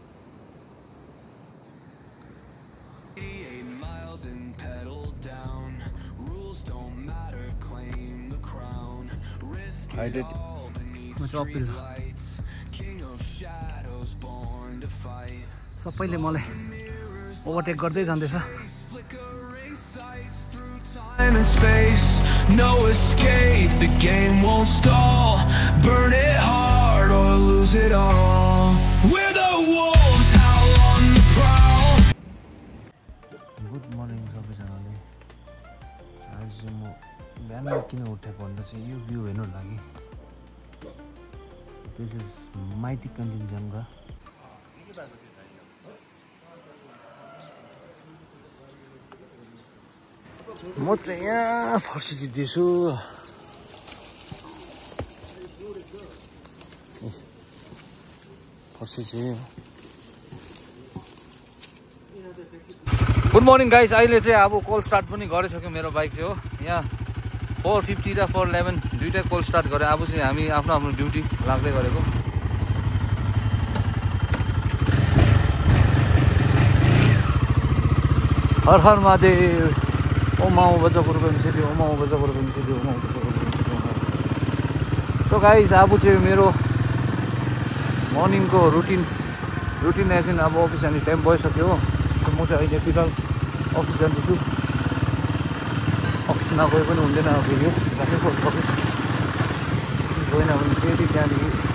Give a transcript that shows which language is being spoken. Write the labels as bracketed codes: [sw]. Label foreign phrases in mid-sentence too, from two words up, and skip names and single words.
[en] 88 miles and pedal down. Rules don't matter, claim the crown. Risk it all beneath street lights. King of shadows born to fight. [ne] सबैले मलाई ओभरटेक गर्दै जाँदैछ [en] Flickering sights through time and space. No escape, the game won't stall. Burn it hard or lose it all. We're the wolves, howl on the prowl. Good morning [ne] सबैजनाले आज म बिहान किन उठेको भन्दा चाहिँ यो भ्यू हेर्नु लागि [en] This is mighty Kanchenjunga [ne] म चाहिँ यहाँ फर्सी जित्दैछु फर्सी चाहिँ [en] good morning guys [ne] अहिले चाहिँ अब [en] cold start [ne] पनि गरिसक्यो मेरो बाइक चाहिँ हो यहाँ 450 र 411 दुईटै [en] cold start [ne] गरे अब चाहिँ हामी आफ्नो आफ्नो ड्युटी लाग्दै गरेको हर हर महादेव [sa] ओम नमो भगवते ओम नमो भगवते ओम नमो भगवते [en] so guys [ne] अब चाहिँ मेरो मर्निङको रुटिन एकछिन अब अफिस जाने टाइम भइसक्यो हो म चाहिँ अहिले फिलहाल अफिस जाँदैछु अफिस नगए पनि हुँदैन फेरि राखेँ [en] post office [ne] गएन भने फेरि त्यहाँदेखि